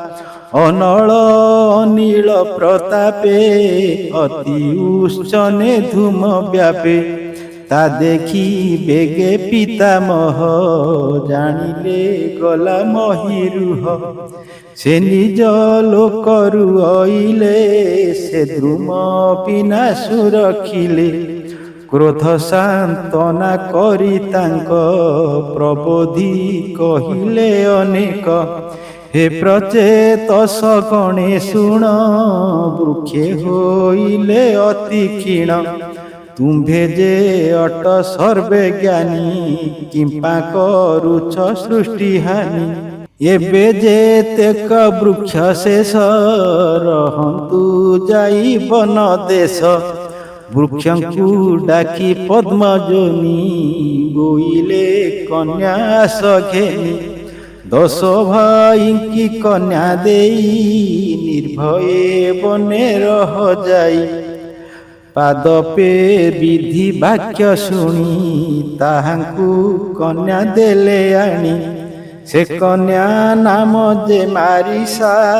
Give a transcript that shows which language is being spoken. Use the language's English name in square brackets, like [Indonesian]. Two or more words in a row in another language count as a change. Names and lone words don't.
[Odia] ଅନଳ ଅନିଳ ପ୍ରତାପେ ଅତି ଉଚ୍ଚନେ ଧୂମ ବ୍ୟାପେ ତା ଦେଖି ବେগে ପିତାମହ ଜାଣିଲେ ଗଲା ମହିରୁହ ସେ ନିଜ ଲୋକରୁ ଅଇଲେ ସେ ଦ୍ରୁମ ବିନାଶୁ ରଖିଲେ କ୍ରୋଧ ସାନ୍ତନା କରି ତାଙ୍କ ପ୍ରବୋଧି କହିଲେ ଅନେକ ହେ ପ୍ରଚେତସ ଗଣେ ଶୁଣ ବୃକ୍ଷେ ହୋଇଲେ ଅତି କ୍ଷୀଣ ତୁମ୍ଭେ ଯେ ଅଟ ସର୍ବେ ଜ୍ଞାନୀ କିମ୍ପା କରୁଛ ସୃଷ୍ଟି ହାନି ଏବେ ଯେତେକ ବୃକ୍ଷ ଶେଷ ରହନ୍ତୁ ଯାଇ ବନ ଦେଶ ବୃକ୍ଷଙ୍କୁ ଡାକି ପଦ୍ମଯୋନି ଗୋଇଲେ କନ୍ୟା ସଘେନି ଦଶ ଭାଇ କି କନ୍ୟା ଦେଇ ନିର୍ଭୟେ ବନେ ରହ ଯାଇ ପାଦପେ ବିଧି ବାକ୍ୟ ଶୁଣି ତାହାଙ୍କୁ କନ୍ୟା ଦେଲେ ଆଣି ସେ କନ୍ୟା ନାମ ଯେ ମାରିସା